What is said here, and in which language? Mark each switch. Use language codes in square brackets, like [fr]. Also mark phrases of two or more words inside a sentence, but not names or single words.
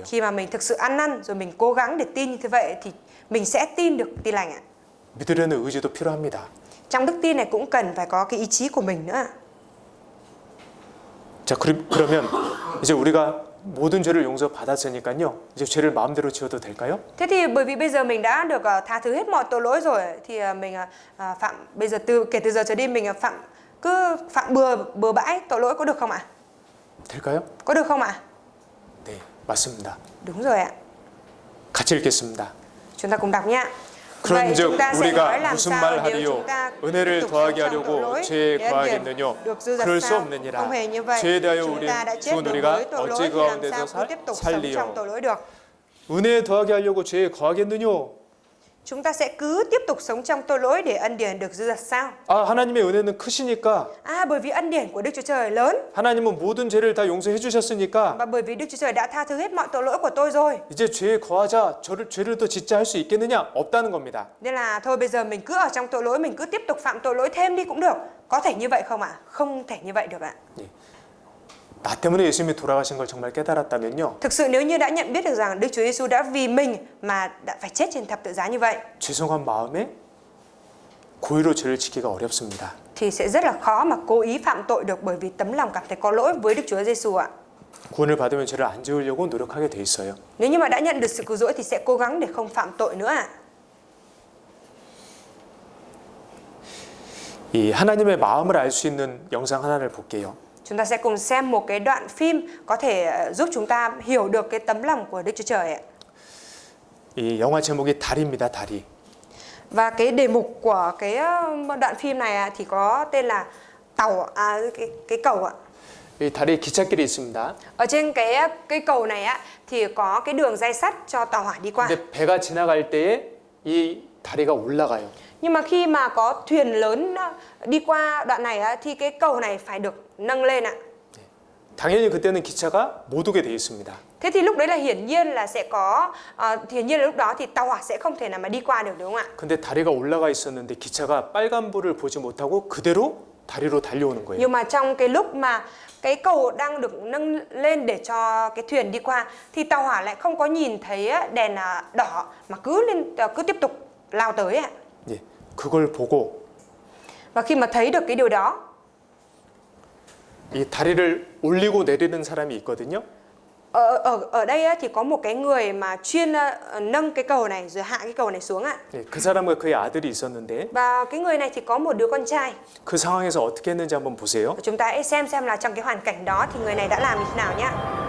[vi] Khi mà mình thực sự ăn năn rồi mình cố gắng để tin như thế vậy thì mình sẽ tin được tin lành ạ. [ko] 믿으려는 의지도 필요합니다. [vi] Trong đức tin này cũng cần phải có cái ý chí của mình nữa. [ko] 자, 그러면 이제 우리가 모든 죄를 용서받았으니까요, 이제 죄를 마음대로 지어도 될까요? [vi] Thế thì bởi vì bây giờ mình đã được tha thứ hết mọi tội lỗi rồi thì mình bây giờ kể từ giờ trở đi mình cứ phạm bừa bãi tội lỗi có được không ạ? [ko] 될까요? [vi] Có được không ạ? [ko] 네, 맞습니다. [vi] Đúng rồi ạ. [ko] 같이 읽겠습니다. [vi] Chúng ta cùng đọc nhé. [ko] 그런즉 우리가 무슨 말 하리요? 은혜를 더하게 하려고 죄에 거하겠느뇨? 그럴 수 없느니라. 죄에 대하여 우리 죽은 우리가 어찌 그 가운데서 살리요? 은혜에 더하게 하려고 죄에 거하겠느뇨? [vi] chúng ta sẽ cứ tiếp tục sống trong tội lỗi để ân điển được dư dật sao? [ko] 아, 하나님의 은혜는 크시니까, [vi] Bởi vì ân điển của Đức Chúa Trời lớn, [ko] 하나님은 모든 죄를 다 용서해 주셨으니까 [vi] và bởi vì Đức Chúa Trời đã tha thứ hết mọi tội lỗi của tôi rồi. [ko] 이제 죄에 거하자, 죄를 더 짓자 할 수 있겠느냐? 없다는 겁니다. [vi] Nên là thôi bây giờ mình cứ ở trong tội lỗi, mình cứ tiếp tục phạm tội lỗi thêm đi cũng được. Có thể như vậy không ạ? Không thể như vậy được ạ. [ko] 나 때문에 예수님이 돌아가신 걸 정말 깨달았다면요, [vi] Thực sự nếu như đã nhận biết được rằng Đức Chúa Giêsu đã vì mình mà đã phải chết trên thập tự giá như vậy, [ko] 죄송한 마음에 고의로 죄를 지키기가 어렵습니다. [vi] thì sẽ rất là khó mà cố ý phạm tội được, bởi vì tấm lòng cảm thấy có lỗi với Đức Chúa Giêsu ạ. [ko] 구원을 받으면 죄를 안 지으려고 노력하게 돼 있어요. [vi] Nếu như mà đã nhận được sự cứu rỗi thì sẽ cố gắng để không phạm tội nữa ạ. [ko] 이 하나님의 마음을 알 수 있는 영상 하나를 볼게요. [vi] Chúng ta sẽ cùng xem một cái đoạn phim có thể giúp chúng ta hiểu được cái tấm lòng của Đức Chúa Trời ạ. [ko] 이 영화 제목이 다리입니다. 다리. [vi] Và cái đề mục của cái đoạn phim này thì có tên là cái cầu ạ. [ko] 이 다리에 기찻길이 있습니다. [vi] Ở trên cái cầu này thì có cái đường ray sắt cho tàu hỏa đi qua. [ko] 근데 배가 지나갈 때에 이 다리가 올라가요. [vi] Nhưng mà khi mà có thuyền lớn đi qua đoạn này thì cái cầu này phải được nâng lên ạ. [ko] 당연히 그때는 기차가 못 오게 돼 있습니다. [vi] Thế thì lúc đấy là hiển nhiên là sẽ có hiển nhiên là lúc đó thì tàu hỏa sẽ không thể nào mà đi qua được, đúng không ạ? [ko] 근데 다리가 올라가 있었는데 기차가 빨간불을 보지 못하고 그대로 다리로 달려오는 거예요. [vi] Nhưng mà trong cái lúc mà cái cầu đang được nâng lên để cho cái thuyền đi qua thì tàu hỏa lại không có nhìn thấy đèn đỏ mà cứ tiếp tục lao tới ạ. [ko] 예, 그걸 보고 [vi] Và khi mà thấy được cái điều đó, [ko] 이 다리를 올리고 내리는 사람이 있거든요. [vi] ở đây thì có một cái người mà chuyên nâng cái cầu này rồi hạ cái cầu này xuống ạ. [ko] 예, 그 사람과 그의 아들이 있었는데 [vi] Và cái người này thì có một đứa con trai. [ko] 그 상황에서 어떻게 했는지 한번 보세요. [vi] Chúng ta hãy xem là trong cái hoàn cảnh đó thì người này đã làm như thế nào nhé.